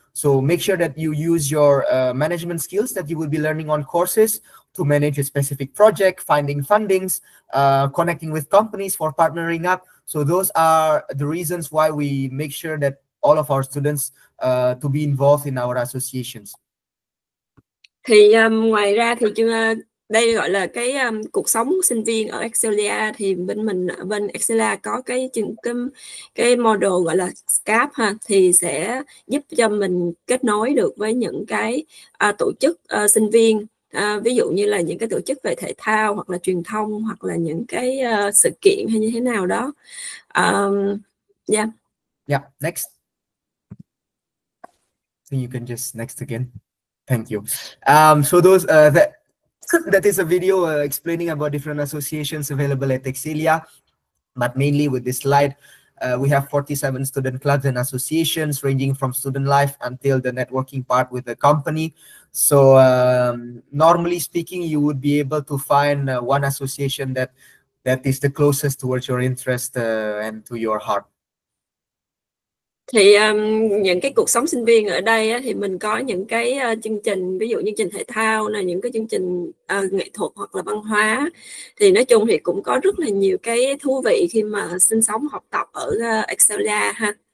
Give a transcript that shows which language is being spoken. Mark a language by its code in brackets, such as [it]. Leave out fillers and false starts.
[en] So make sure that you use your management skills that you will be learning on courses to manage a specific project, finding fundings, connecting with companies for partnering up. So those are the reasons why we make sure that all of our students to be involved in our associations. [vi] Thì ngoài ra thì đây gọi là cái cuộc sống sinh viên ở Excelia, thì bên Excelia có cái model gọi là CAP ha, thì sẽ giúp cho mình kết nối được với những cái tổ chức sinh viên, ví dụ như là những cái tổ chức về thể thao hoặc là truyền thông, hoặc là những cái sự kiện hay như thế nào đó. [en] Yeah, next. So you can just next again. Thank you. So those that is a video explaining about different associations available at Excelia, but mainly with this slide, we have 47 student clubs and associations ranging from student life until the networking part with the company. So normally speaking, you would be able to find one association that is the closest towards your interest and to your heart. [vi] Thì những cái cuộc sống sinh viên ở đây á, thì mình có những cái chương trình, ví dụ như chương trình thể thao này, những cái chương trình nghệ thuật hoặc là văn hóa. Thì nói chung thì cũng có rất là nhiều cái thú vị khi mà sinh sống học tập ở Excelia ha.